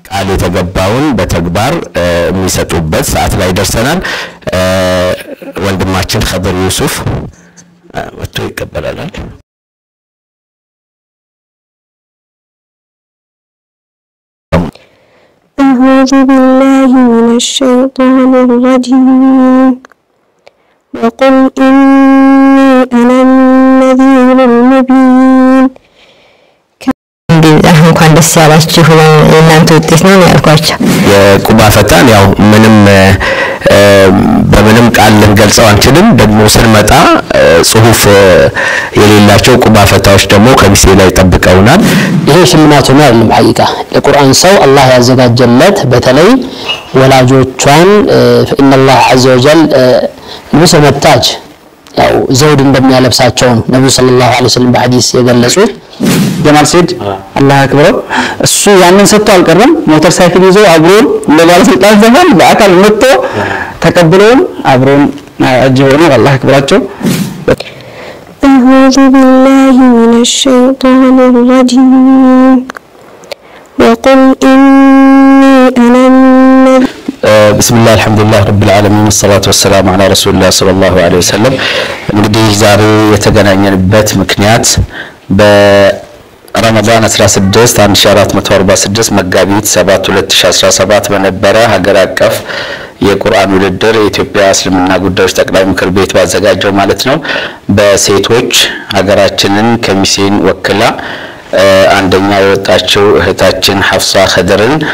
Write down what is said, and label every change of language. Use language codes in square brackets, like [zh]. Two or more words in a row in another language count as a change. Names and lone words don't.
[am] ቃል የተገባውን በተግባር የሚሰጡበት ሰዓት ላይ ደርሰናል። ወንድማችን ኸድር ዩሱፍ ወጥቶ ይቀበላል። [ar] أعوذ بالله من الشيطان الرجيم وقل إني أنا النذير المبين [am] አሁን እንኳን ደስ ያላችሁ እናንተ ውጤት ነው ያልኳችሁ የቁባ ፈታን ያው በምንም ቃል ልንገልጸው አንችልም ደግሞ ስንመጣ ጽሁፍ የሌላቸው ቁባ ፈታዎች ደግሞ ከሚሴ ላይ ተጠብቀውናል ይሄ ሽልማቱ ነው አይደለም ሐቂቃ ለቁርአን ሰው አላህ ያዘጋጀለት በተለይ ወላጆቿን [ar] فإن الله عز وجل [am] ንጉስ መታጅ ያው ዘውድ እንደሚያለብሳቸው ነብዩ [ar] صلى الله عليه وسلم [am] በሐዲስ የገለጹት ጀማል ሰይድ አላህ አክብረው እሱ ያንን ሰጥቶ አልቀረም ሞተር ሳይክል ይዞ አብሮን ለባለስልጣን ዘመን በአካል መጥቶ ተቀብሎን አብሮን አጅበውና አላህ አክብራቸው [ar] أعوذ بالله من الشيطان الرجيم وقل إني أنا بسم الله الحمد لله رب العالمين والصلاة والسلام على رسول الله صلى الله عليه وسلم [am] እንግዲህ ዛሬ የተገናኘንበት ምክንያት በረመዳን 16 1446 መጋቢት 7 2017 በነበረ ሀገር አቀፍ የቁርአን ውድድር የኢትዮጵያ እስልምና ጉዳዮች ጠቅላይ ምክር ቤት ባዘጋጀው ማለት ነው በሴቶች ሀገራችንን ከሚሴን ወክላ አንደኛ የወጣችው እህታችን ሐፍሳ ኸድርን